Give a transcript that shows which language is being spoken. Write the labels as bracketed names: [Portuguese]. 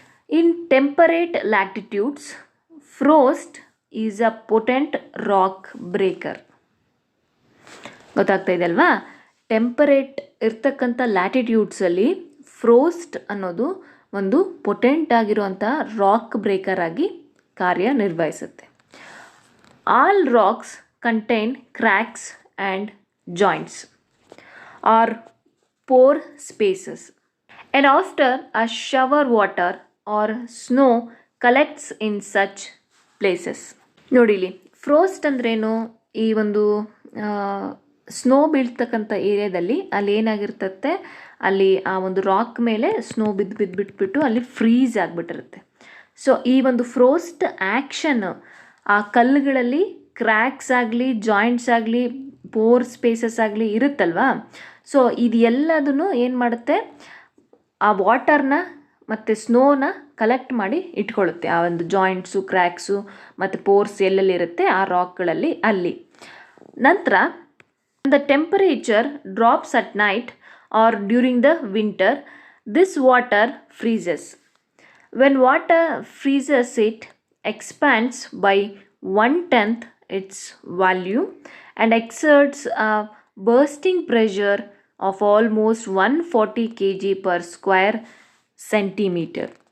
[English] In temperate latitudes, frost is a potent rock breaker. [Kannada] ಗೊತ್ತಾಗ್ತಾ ಇದೆ ಅಲ್ವಾ? ಟೆಂಪರೇಟ್ ಇರ್ತಕ್ಕಂಥ ಲ್ಯಾಟಿಟ್ಯೂಡ್ಸಲ್ಲಿ ಫ್ರೋಸ್ಟ್ ಅನ್ನೋದು ಒಂದು ಪೊಟೆಂಟ್ ಆಗಿರುವಂಥ ರಾಕ್ ಬ್ರೇಕರ್ ಆಗಿ ಕಾರ್ಯನಿರ್ವಹಿಸುತ್ತೆ. [English] All rocks contain cracks and joints or pore spaces. And after a shower, water or snow collects in such places. [Kannada] ನೋಡಿಲಿ, ಫ್ರೋಸ್ಟ್ ಅಂದ್ರೇನು? ಈ ಒಂದು ಸ್ನೋ ಬೀಳ್ತಕ್ಕಂಥ ಏರಿಯಾದಲ್ಲಿ ಅಲ್ಲಿ ಏನಾಗಿರ್ತತ್ತೆ, ಅಲ್ಲಿ ಆ ಒಂದು ರಾಕ್ ಮೇಲೆ ಸ್ನೋ ಬಿಟ್ಬಿಟ್ಟು ಅಲ್ಲಿ ಫ್ರೀಸ್ ಆಗಿಬಿಟ್ಟಿರುತ್ತೆ. ಸೊ ಈ ಒಂದು ಫ್ರೋಸ್ಟ್ ಆ್ಯಕ್ಷನ್ ಆ ಕಲ್ಲುಗಳಲ್ಲಿ ಕ್ರ್ಯಾಕ್ಸ್ ಆಗಲಿ, ಜಾಯಿಂಟ್ಸ್ ಆಗಲಿ, ಪೋರ್ ಸ್ಪೇಸಸ್ ಆಗಲಿ ಇರುತ್ತಲ್ವಾ. ಸೊ ಇದು ಎಲ್ಲದನ್ನು ಏನು ಮಾಡುತ್ತೆ, ಆ ವಾಟರ್ನ ಮತ್ತು ಸ್ನೋನ ಕಲೆಕ್ಟ್ ಮಾಡಿ ಇಟ್ಕೊಳ್ಳುತ್ತೆ. ಆ ಒಂದು ಜಾಯಿಂಟ್ಸು, ಕ್ರ್ಯಾಕ್ಸು ಮತ್ತು ಪೋರ್ಸ್ ಎಲ್ಲೆಲ್ಲಿರುತ್ತೆ ಆ ರಾಕ್ಗಳಲ್ಲಿ ಅಲ್ಲಿ. ನಂತರ [English] The temperature drops at night or during the winter, this water freezes. When water freezes, it expands by 1/10 its volume and exerts a bursting pressure of almost 140 kg per square centimeter.